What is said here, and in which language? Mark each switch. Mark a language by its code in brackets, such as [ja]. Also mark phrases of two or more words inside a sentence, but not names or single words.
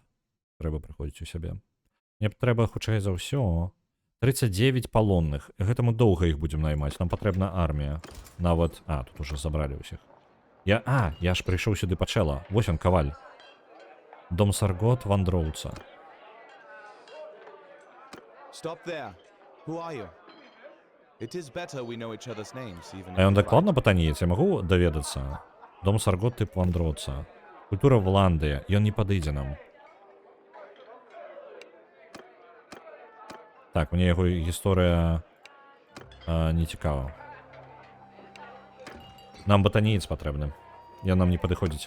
[be] Трэба прыходзіць у сябе. Мне трэба, хутчэй за ўсё, 39 палонных. Гэта мы доўга іх будзем наймаць. Нам патрэбна армія. Нават... тут уже забралі ўсіх. Я ж прыйшоў сюды пачэла. Вось он, каваль. Дом Саргот, вандроўца. [en] Stop there. Who are you? It is better we know each other's names, even [be] А [en] if [be] ён [en] we [be] дакладна [en] fight. [be] батаніец, я магу даведацца? Дом Саргот тып вандроца. Культура Вландыя, ён не падыдзе нам. Так, мне яго гісторыя не цікава. Нам батаніец патрэбны. Ён нам не падыходзіць.